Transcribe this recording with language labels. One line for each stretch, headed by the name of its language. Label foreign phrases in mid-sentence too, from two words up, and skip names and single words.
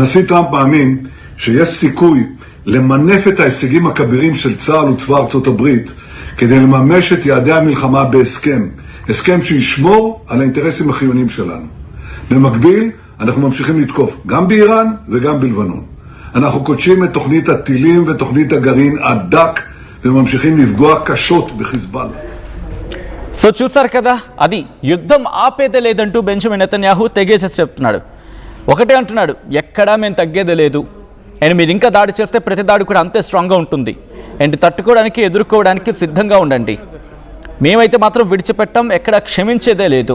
Hebrew: הנשיא טראמפ מאמין שיש סיכוי למנף את ההישגים הכבירים של צה"ל וצבא ארצות הברית כדי לממש את יעדי המלחמה בהסכם, הסכם שישמור על האינטרסים החיוניים שלנו. במקביל, אנחנו ממשיכים לתקוף גם באיראן וגם בלבנון. אנחנו קודשים את תוכנית הטילים ותוכנית הגרעין עד דק וממשיכים לפגוע קשות בחיזבאללה.
Telugu: సో చూసారు కదా, అది యుద్ధం ఆపేదే లేదంటూ బెంజమిన్ నెతన్యాహు తెగేసేసి చెప్తున్నాడు. ఒకటే అంటున్నాడు, ఎక్కడా మేము తగ్గేదే లేదు అండ్ మీరు ఇంకా దాడి చేస్తే ప్రతి దాడి కూడా అంతే స్ట్రాంగ్గా ఉంటుంది అండ్ తట్టుకోవడానికి ఎదుర్కోవడానికి సిద్ధంగా ఉండండి. మేమైతే మాత్రం విడిచిపెట్టాం, ఎక్కడ క్షమించేదే లేదు.